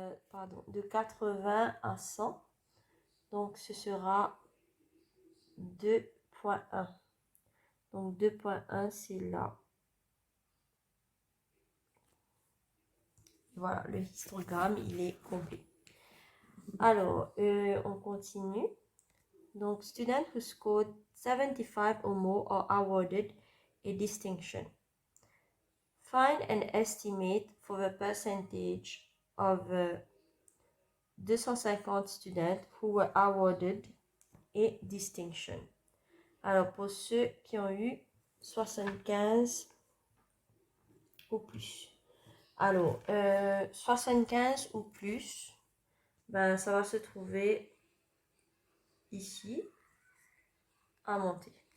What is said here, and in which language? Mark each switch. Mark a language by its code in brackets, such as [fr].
[fr] Pardon, de 80 à 100. Donc, ce sera 2,1. Donc, 2,1, c'est là. Voilà, le histogramme, il est complet. Alors, on continue. [en] Donc, students who scored 75 or more are awarded a distinction. Find an estimate for the percentage of 250 students who were awarded a distinction. [fr] Alors, pour ceux qui ont eu 75 ou plus. Alors, 75 ou plus, ben, ça va se trouver ici à monter.